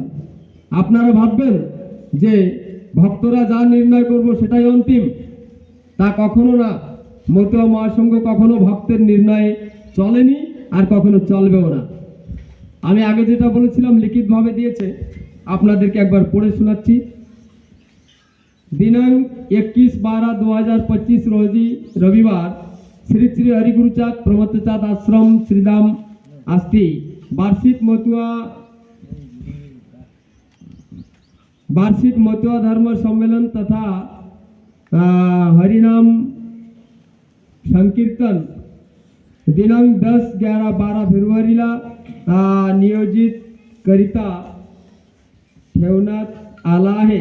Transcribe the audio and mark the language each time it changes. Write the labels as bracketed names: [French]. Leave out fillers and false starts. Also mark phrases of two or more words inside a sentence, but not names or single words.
[Bangla] আপনারা ভাববেন যে ভক্তরা যা নির্ণয় করব সেটাই অন্তিম, তা কখনো না। মতুয়া মহাসংঘ কখনো ভক্তের নির্ণয়ে চলেনি আর কখনো চলবেও না। আমি আগে যেটা বলেছিলাম লিখিতভাবে দিয়েছে, আপনাদেরকে একবার পড়ে শোনাচ্ছি। [Marathi] दिनांक 21/12/2025 रोजी रविवार श्री श्री हरिगुरुचाँद प्रमथचाँद आश्रम श्रीधाम आष्टी वार्षिक मতুয়া धर्म सम्मेलन तथा हरिनाम संकीर्तन दिनांक 10, 11, 12 फेब्रुवारीला नियोजित करिता ठेवण्यात आला आहे।